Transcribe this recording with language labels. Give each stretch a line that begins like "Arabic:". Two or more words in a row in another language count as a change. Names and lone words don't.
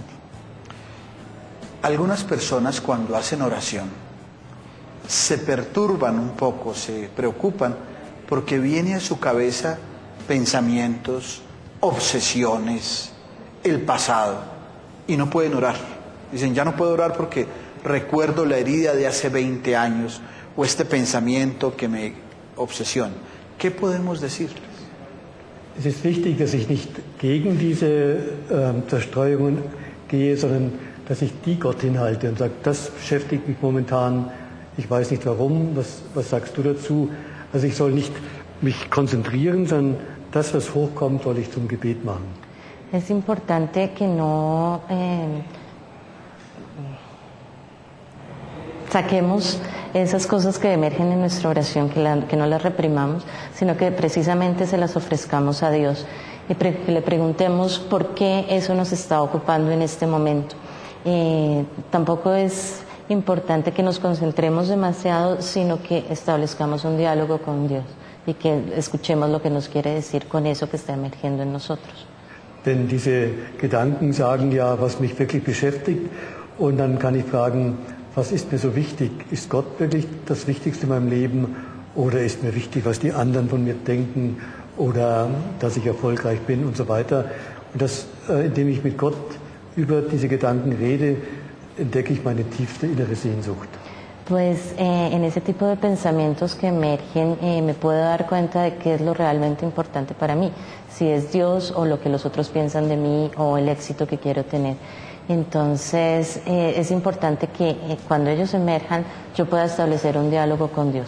Spanish: Algunas personas cuando hacen oración se perturban un poco, se preocupan porque viene a su cabeza pensamientos, obsesiones, el pasado y no pueden orar. Dicen, ya no puedo orar porque recuerdo la herida de hace 20 años o este pensamiento que me obsesiona. ¿Qué podemos decirles?
German: Es ist wichtig, dass ich nicht gegen diese Zerstreuungen gehe, sondern dass ich die Gott hinhalte und sage, das beschäftigt mich momentan, ich weiß nicht warum, was sagst du dazu? Also ich soll nicht mich konzentrieren, sondern das, was hochkommt, soll ich zum Gebet machen.
Spanish: Es importante que no saquemos esas cosas que emergen en nuestra oración, que no las reprimamos, sino que precisamente se las ofrezcamos a Dios y que le preguntemos por qué eso nos está ocupando en este momento. Tampoco es importante que nos concentremos demasiado, sino que establezcamos un diálogo con Dios y que escuchemos lo que nos quiere decir con eso que está emergiendo en nosotros.
German: Denn diese Gedanken sagen ja, was mich wirklich beschäftigt, und dann kann ich fragen, was ist mir so wichtig? Ist Gott wirklich das Wichtigste in meinem Leben oder ist mir wichtig, was die anderen von mir denken oder dass ich erfolgreich bin und so weiter? Und indem ich mit Gott über diese Gedanken rede, entdecke ich meine tiefste innere Sehnsucht.
Spanish: Pues en ese tipo de pensamientos que emergen me puedo dar cuenta de qué es lo realmente importante para mí, si es Dios o lo que los otros piensan de mí o el éxito que quiero tener. Entonces es importante que cuando ellos emerjan yo pueda establecer un diálogo con Dios.